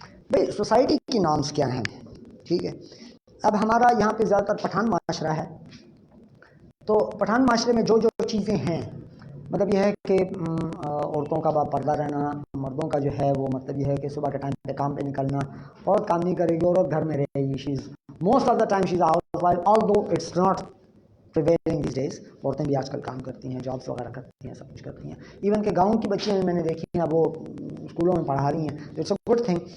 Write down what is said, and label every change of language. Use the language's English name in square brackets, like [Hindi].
[Urdu] بھائی سوسائٹی کی نارمس کیا ہیں؟ ٹھیک ہے. اب ہمارا یہاں پہ زیادہ تر پٹھان معاشرہ ہے، تو پٹھان معاشرے میں جو جو چیزیں ہیں، مطلب یہ ہے کہ عورتوں کا پردہ رہنا، مردوں کا جو ہے وہ مطلب یہ ہے کہ صبح کے ٹائم پہ کام پہ نکلنا. عورت کام نہیں کرے گی، عورت گھر میں رہے گی. [English] She is most of the time she is housewife, although it's not prevailing these days. [Urdu] عورتیں بھی آج کل کام کرتی ہیں، جابس وغیرہ کرتی ہیں، سب کچھ کرتی ہیں. ایون کہ گاؤں کی بچیاں میں نے دیکھی ہیں وہ اسکولوں میں پڑھا رہی ہیں. [English] It's a good thing.